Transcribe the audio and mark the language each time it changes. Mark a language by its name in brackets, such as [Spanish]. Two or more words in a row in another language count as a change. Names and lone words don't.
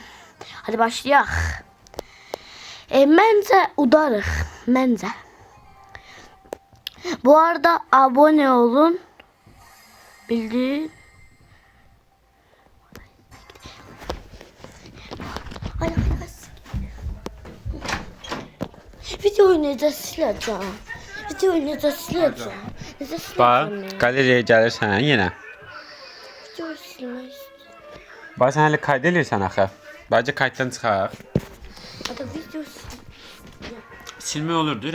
[Turkish] Hadi başlayalım. Bence udarıq. Bence. Bu arada abone olun. Bildiğin. Ay. [Azerbaijani] Videoyu necə siləcəm? Videoyu necə siləcəm? Necə Bax, siləcəm? qaleriyaya gəlirsən yenə. Videoyu silmək istəyirəm. Bax, sən hələ kayıt edirsən axı. Bəlkə kayıtdan çıxaq. [Turkish] Hadi video [Azerbaijani] Silmək olur, deyirəm.